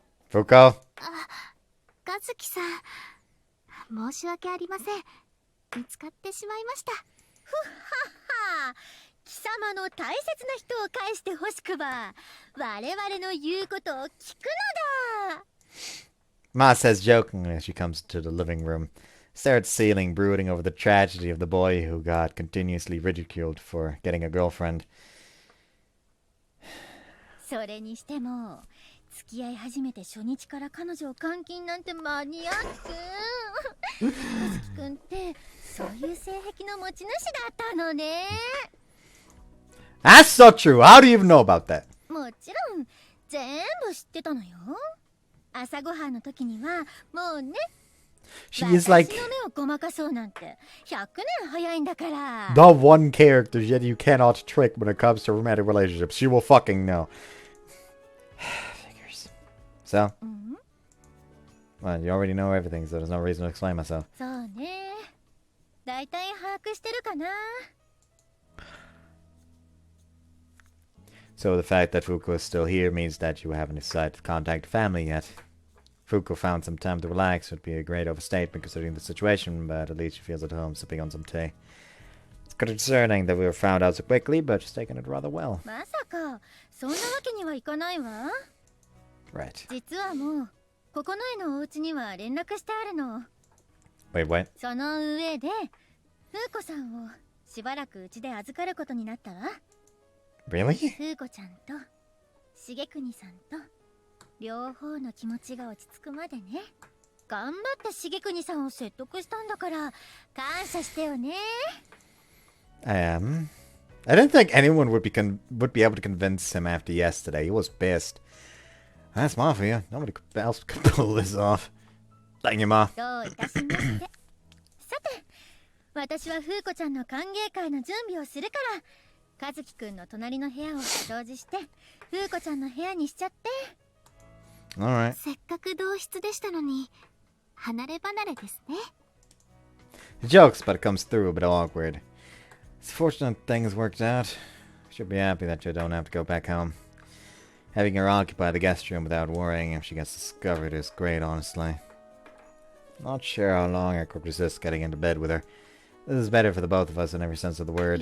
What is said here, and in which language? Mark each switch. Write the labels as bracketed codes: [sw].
[en] Fuuko? [ja] カズキさん、申し訳ありません。見つかってしまいました。ふっはっは。貴様の大切な人を返してほしくば、我々の言うことを聞くのだ。 [en] Ma says jokingly as she comes to the living room. Stare at the ceiling, brooding over the tragedy of the boy who got continuously ridiculed for getting a girlfriend. [ja] それにしても、付き合い始めて初日から彼女を監禁なんてマニアック。かずきくんってそういう性癖の持ち主だったのね。 [en] That's not true. How do you even know about that? [ja] もちろん全部知ってたのよ。朝ごはんの時にはもうね。 [en] She is like [ja] 私の目をごまかそうなんて100年早いんだから。 [en] the one character yet you cannot trick when it comes to romantic relationships. She will fucking know. Figures. So? Well, you already know everything, so there's no reason to explain myself. [ja] そうね。だいたい把握してるかな。 [en] So the fact that Fuuko is still here means that you haven't decided to contact family yet. Fuuko found some time to relax would be a great overstatement considering the situation, but at least she feels at home sipping on some tea. It's concerning that we were found out so quickly, but she's taken it rather well. [ja] まさかそんなわけにはいかないわ。 [en] Right. [ja] 実はもうここの絵のお家には連絡してあるの。 [en] Wait, what? [ja] その上で風子さんをしばらくうちで預かることになったわ。 [en] Really? [ja] 風子ちゃんと重国さんと両方の気持ちが落ち着くまでね。頑張って重国さんを説得したんだから感謝してよね。 [en] I am. I didn't think anyone would be able to convince him after yesterday. He was pissed. That's mafia. Nobody else could pull this off. Thank you, Ma. [ja] どういたしまして。さて、私は風子ちゃんの歓迎会の準備をするから、和樹くんの隣の部屋を掃除して、風子ちゃんの部屋にしちゃって。 [en] Alright. [ja] せっかく同室でしたのに、離れ離れですね。 [en] He jokes, but it comes through a bit awkward. It's fortunate things worked out. She'll be happy that you don't have to go back home. Having her occupy the guest room without worrying if she gets discovered is great, honestly. Not sure how long I could resist getting into bed with her. This is better for the both of us in every sense of the word.